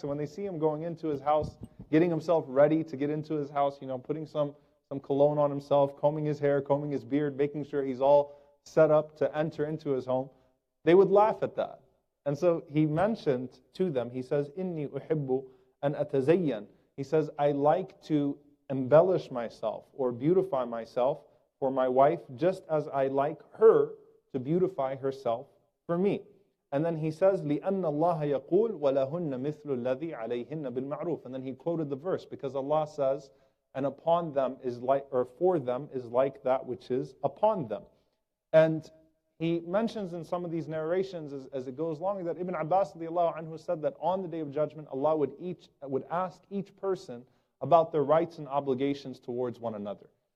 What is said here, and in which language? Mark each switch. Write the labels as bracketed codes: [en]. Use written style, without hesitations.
[en] So when they see him going into his house, getting himself ready to get into his house, putting some cologne on himself, combing his hair, combing his beard, making sure he's all set up to enter into his home, they would laugh at that. And so he mentioned to them, he says, [ar] Inni uhibbu an atazayyan. [en] He says, I like to embellish myself or beautify myself for my wife, just as I like her to beautify herself for me. And then he says, [ar] لِأَنَّ اللَّهَ يَقُولُ وَلَهُنَّ مِثْلُ الَّذِي عَلَيْهِنَّ بِالْمَعْرُوفِ. [en] And then he quoted the verse, because Allah says, and upon them is like, or for them is like that which is upon them. And he mentions in some of these narrations as it goes along that Ibn Abbas radiallahu anhu said that on the Day of Judgment, Allah would ask each person about their rights and obligations towards one another.